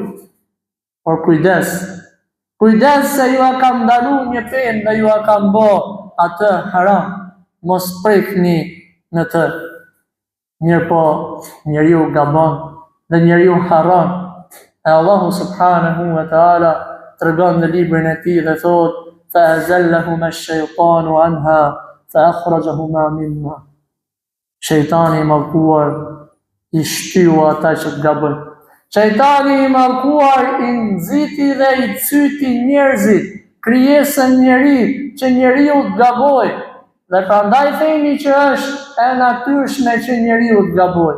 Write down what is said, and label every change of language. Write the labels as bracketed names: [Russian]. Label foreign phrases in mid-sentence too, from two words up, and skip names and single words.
[Albanian] Por kujdes se ju a kam ndalu një penë dhe ju a kam bë atë haram, mos prekni në të. Mirë po, njeriu gabon dhe njeriu harron. E Allahu [Arabic] سبحانه وتعالى [Albanian] tregon në librin e tij dhe thotë: [Arabic] فَأَزَلَّهُمَا الشَّيْطَانُ عَنْهَا فَأَخْرَجَهُمَا مِنْهَا. [Albanian] Shejtani i mallkuar i shtyu ata që të gabojnë. Shejtani i mallkuar i nxiti dhe i cyti njerëzit, krijesën njeri, që njeriu të gabojë. Dhe prandaj themi që është e natyrshme që njeriu të gabojë.